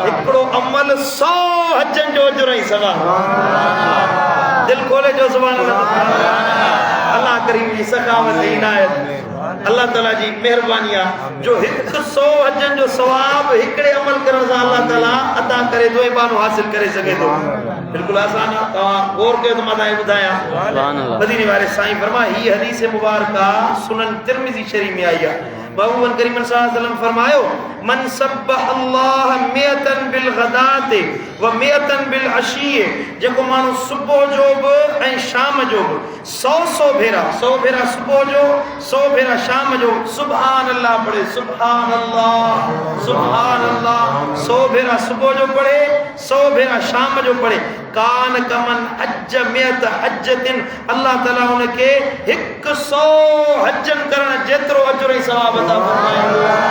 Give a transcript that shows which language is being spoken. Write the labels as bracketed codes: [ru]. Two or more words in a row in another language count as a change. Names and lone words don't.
[sd] हिकिड़ो अमल 100 हजनि जो अजर ऐं सवाब दिल खोले जो [ar] سبحان الله [sd] अल्लाह करीम जी सखावत इनायत अल्लाह ताला जी मेहरबानी आहे जो 100 हजनि जो सवाब हिकिड़े अमल करण सां अल्लाह ताला अता करे थो इबानो हासिल करे सघे थो बिल्कुलु आसान आहे तव्हां गौर कयो त मां तव्हांखे ॿुधायां [ar] سبحان الله [sd] मदीने वारे साईं फरमाए ही हदीस मुबारक सुनन तिरमिज़ी शरीफ में आई आहे महबूब करीम [ar] صلى الله عليه وسلم [sd] फरमायो [ar] من سبح الله مائة بالغداة ومائة بالعشي [sd] जेको माण्हू सुबुह जो बि ऐं शाम जो बि 100 भेरा सुबुह जो 100 भेरा शाम जो [ar] سبحان الله [sd] पढ़े [ar] سبحان الله [sd] 100 भेरा सुबुह जो पढ़े 100 भेरा शाम जो पढ़े [ar] كان كمن حج مائة حجة [sd] अल्लाह ताला उनके 100 हजन करण जेतिरो अजर ऐं सवाब अता फरमाईंदो